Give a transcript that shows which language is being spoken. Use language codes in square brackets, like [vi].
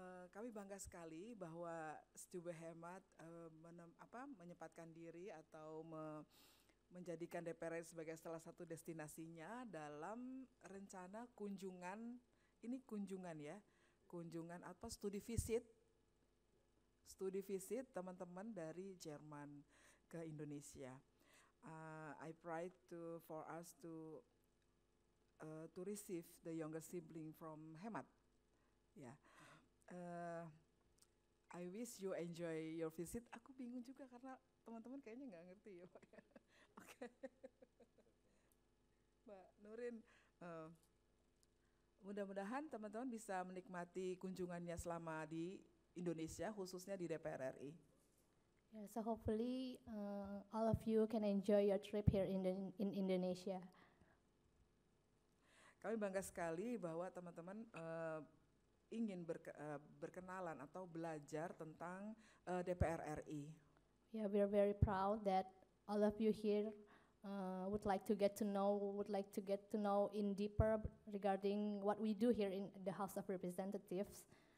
[id] Kami bangga sekali bahwa Stube Hemat menyempatkan diri atau menjadikan DPR sebagai salah satu destinasinya dalam rencana kunjungan studi visit teman-teman dari Jerman ke Indonesia. [en] I pride for us to receive the younger sibling from Hemat. Ya. I wish you enjoy your visit. [id] Aku bingung juga karena teman-teman kayaknya nggak ngerti ya Pak. Oke. Mbak Nurin, mudah-mudahan teman-teman bisa menikmati kunjungannya selama di Indonesia, khususnya di DPR RI. [en] Yeah, so hopefully all of you can enjoy your trip here in Indonesia. [id] Kami bangga sekali bahwa teman-teman ingin berkenalan atau belajar tentang DPR RI. [en] Yeah, we are very proud that all of you here would like to get to know in deeper regarding what we do here in the House of Representatives.